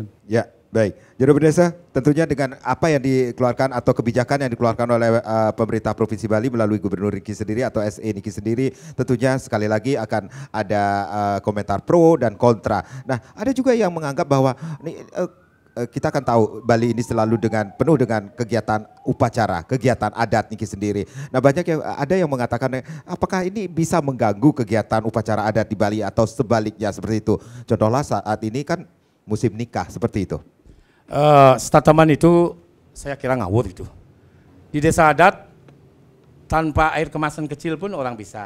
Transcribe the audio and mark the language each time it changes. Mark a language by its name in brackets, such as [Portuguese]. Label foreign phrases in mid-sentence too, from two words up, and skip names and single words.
[Indonesian] Baik, Jero Bendesa, tentunya dengan apa yang dikeluarkan atau kebijakan yang dikeluarkan oleh pemerintah Provinsi Bali melalui Gubernur Niki sendiri atau SE Niki sendiri, tentunya sekali lagi akan ada komentar pro dan kontra. Nah, ada juga yang menganggap bahwa kita akan tahu Bali ini selalu penuh dengan kegiatan upacara, kegiatan adat Niki sendiri. Nah, banyak yang ada yang mengatakan apakah ini bisa mengganggu kegiatan upacara adat di Bali atau sebaliknya seperti itu. Contohnya saat ini kan musim nikah seperti itu. Statement itu saya kira ngawur itu. Di desa adat tanpa air kemasan kecil pun orang bisa.